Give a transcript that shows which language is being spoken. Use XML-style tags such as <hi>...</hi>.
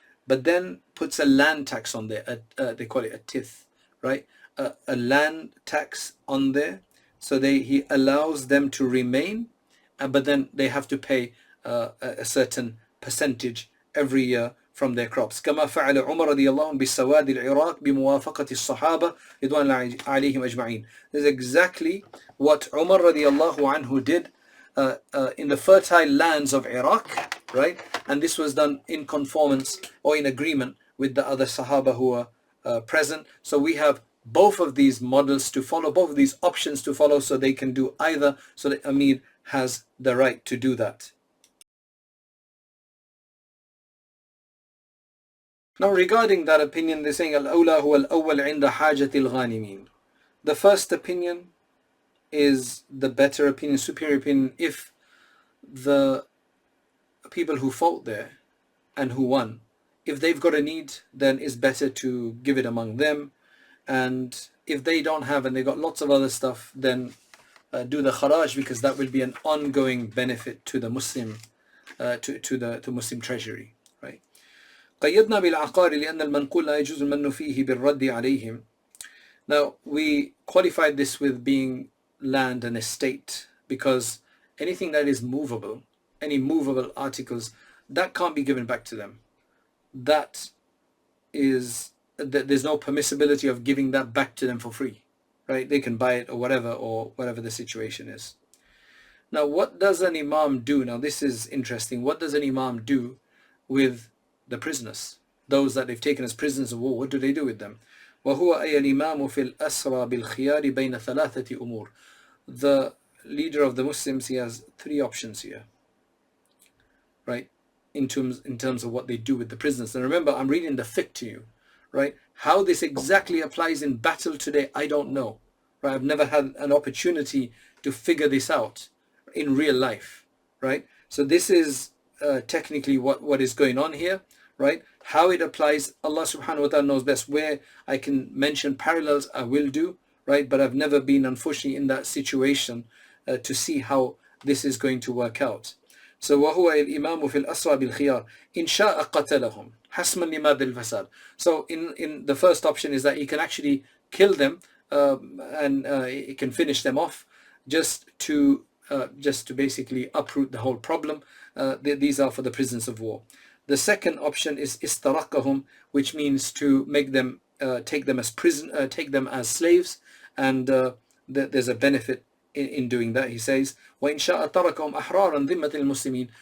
<en>But then puts a land tax on there, they call it a tith, right? A land tax on there, so he allows them to remain, but then they have to pay a certain percentage every year from their crops.</en> <ar>كما فعل عمر رضي الله عنه بالسواد العراق بموافقة الصحابة رضوان الله عليهم أجمعين.</ar> <en>This is exactly what Umar</en> <ar>رضي الله عنه</ar> <en>did in the fertile lands of Iraq, right? And this was done in conformance or in agreement with the other Sahaba who were present. So we have both of these models to follow, both of these options to follow, so they can do either, so the Amir has the right to do that. Now regarding that opinion, they're saying</en> <ar>Al-Awla huwa al-awwal 'inda hajati al-ghanimin.</ar> <en>The first opinion is the better opinion, superior opinion, if the people who fought there and who won, if they've got a need, then it's better to give it among them. And if they don't have and they got lots of other stuff, then do the kharaj, because that will be an ongoing benefit to the Muslim, to Muslim treasury, right?</en> <ar>قيدنا بالعقار لأن المنقول لا يجوز المن فيه بالرد عليهم.</ar> <en>Now we qualified this with being land and estate, because anything that is movable, any movable articles, that can't be given back to them. That is, there's no permissibility of giving that back to them for free, right? They can buy it or whatever the situation is. Now what does an imam do? Now this is interesting. What does an imam do with the prisoners? those that they've taken as prisoners of war, what do they do with them?</en> <ar>وهو أي الإمام في الأسرى بالخيار بين ثلاثة أمور.</ar> <en>The leader of the Muslims, he has three options here, right? In terms of what they do with the prisoners. And remember, I'm reading the fiqh to you, right? How this exactly applies in battle today, I don't know, right? I've never had an opportunity to figure this out in real life, right? So this is technically what is going on here, right? How it applies, Allah subhanahu wa ta'ala knows best. Where I can mention parallels, I will do, right? But I've never been, unfortunately, in that situation to see how this is going to work out. So</en> <ar>وهو الإمام في الأسرى بالخيار إن شاء قتلهم حسما لماذا الفساد.</ar> <en>So in the first option is that he can actually kill them and he can finish them off just to basically uproot the whole problem. These are for the prisoners of war. The second option is istarakahum, which means to make them take them as slaves, and there's a benefit in doing that. He says,</en> <ar>وَإِنْ شَاءَ تَرَكَهُمْ أَحْرَارًا ذِمَّةِ الْمُسْلِمِينَ.</ar>